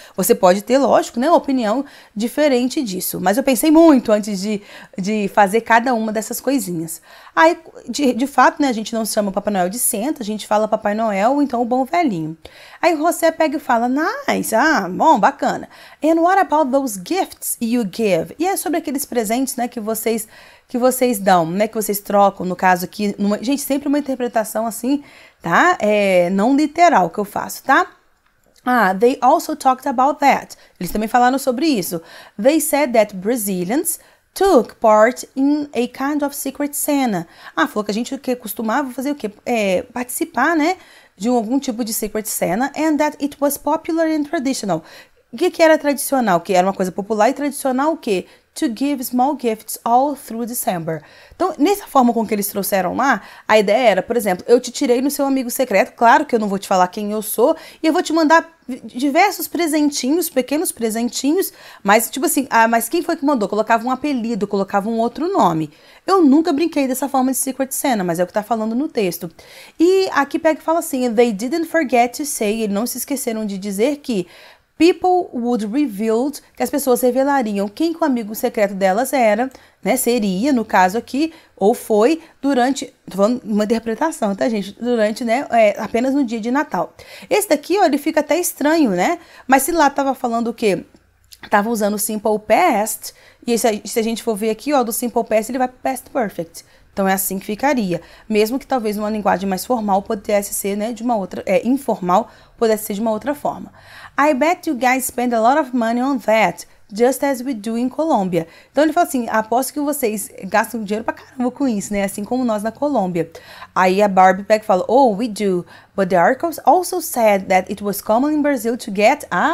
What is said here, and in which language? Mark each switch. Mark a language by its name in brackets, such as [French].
[Portuguese] Você pode ter, lógico, né, uma opinião diferente disso, mas eu pensei muito antes de fazer cada uma dessas coisinhas. Aí, de fato, né, a gente não chama Papai Noel de Santa, a gente fala Papai Noel, então o Bom Velhinho. Aí você pega e fala, nice, bom, bacana. [English] And what about those gifts you give? [Portuguese] E é sobre aqueles presentes, né, que vocês dão, né, que vocês trocam, no caso aqui, gente, sempre uma interpretação assim, tá? Não literal que eu faço, tá? [English] They also talked about that. [Portuguese] Eles também falaram sobre isso. [English] They said that Brazilians took part in a kind of secret Santa. [Portuguese] Falou que a gente costumava fazer o quê? Participar, né, de algum tipo de secret Santa, [English] and that it was popular and traditional. [Portuguese] O que era tradicional? Que era uma coisa popular e tradicional o quê? [English] To give small gifts all through December. [Portuguese] Então, nessa forma com que eles trouxeram lá, a ideia era, por exemplo, eu te tirei no seu amigo secreto, claro que eu não vou te falar quem eu sou, e eu vou te mandar diversos presentinhos, pequenos presentinhos, mas tipo assim, mas quem foi que mandou? Colocava um apelido, colocava um outro nome. Eu nunca brinquei dessa forma de Secret Santa, mas é o que tá falando no texto. E aqui pega e fala assim, [English] they didn't forget to say, [Portuguese] eles não se esqueceram de dizer que [English] people would reveal, [Portuguese] que as pessoas revelariam quem que o amigo secreto delas era, né, seria, no caso aqui, ou foi, durante, tô falando uma interpretação, tá, gente? Durante, né, apenas no dia de Natal. Esse daqui, ó, ele fica até estranho, né? Mas se lá tava falando o quê? Tava usando o Simple Past, e se a gente for ver aqui, ó, do Simple Past, ele vai pro Past Perfect. Então, é assim que ficaria. Mesmo que talvez uma linguagem mais formal pudesse ser, né, de uma outra, informal, pudesse ser de uma outra forma. [English] I bet you guys spend a lot of money on that, just as we do in Colômbia. [Portuguese] Então, ele fala assim, aposto que vocês gastam dinheiro pra caramba com isso, né, assim como nós na Colômbia. Aí a Barbie pega e fala, [English] oh, we do, but the articles also said that it was common in Brazil to get...